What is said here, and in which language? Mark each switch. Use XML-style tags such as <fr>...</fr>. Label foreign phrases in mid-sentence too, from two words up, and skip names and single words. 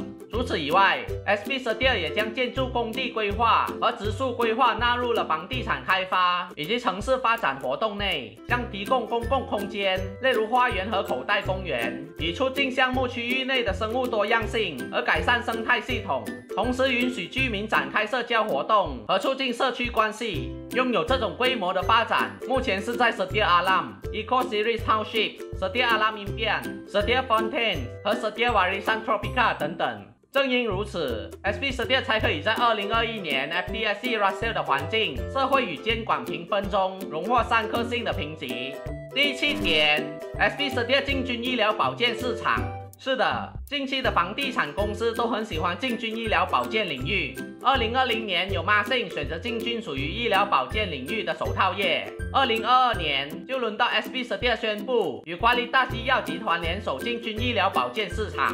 <zh>除此以外 ，SB Sedia 也将建筑工地规划和植树规划纳入了房地产开发以及城市发展活动内，将提供公共空间，例如花园和口袋公园，以促进项目区域内的生物多样性而改善生态系统，同时允许居民展开社交活动和促进社区关系。拥有这种规模的发展，目前是在 Sedia Alam、Eco Series Township、Sedia Alam Impian、Sedia Fontaine 和 Sedia Warisan Tropika 等等。正因如此 ，SB Sedia 才可以在2021年 FTSE Russell 的环境、社会与监管评分中荣获3颗星的评级。第7点 ，SB Sedia 进军医疗保健市场。是的，近期的房地产公司都很喜欢进军医疗保健领域。2020年有 Masin 选择进军属于医疗保健领域的手套业，2022年就轮到 SB Sedia 宣布与Qualitas医药集团联手进军医疗保健市场。</zh>